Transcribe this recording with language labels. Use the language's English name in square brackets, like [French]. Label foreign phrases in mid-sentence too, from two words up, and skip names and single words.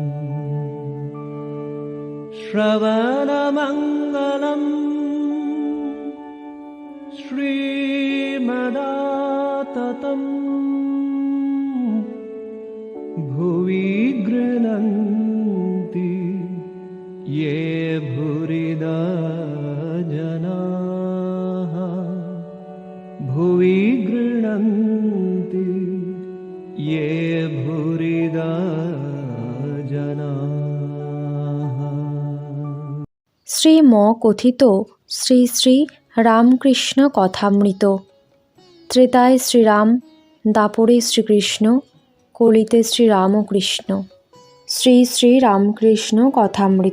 [Sanskrit] श्रवणमङ्गलम् श्रीमदाततं भुवि गृह्णन्ति ये भूरिदा जनाः भुवि गृह्णन्ति ये भूरिदा जनाः। [Bangla] শ্রীম কথিত শ্রী শ্রী রামকৃষ্ণ কথামৃত। ত্রেতায় শ্রীরাম, দাপরে শ্রীকৃষ্ণ, কলিতে শ্রীরামকৃষ্ণ। শ্রী শ্রী রামকৃষ্ণ কথামৃত।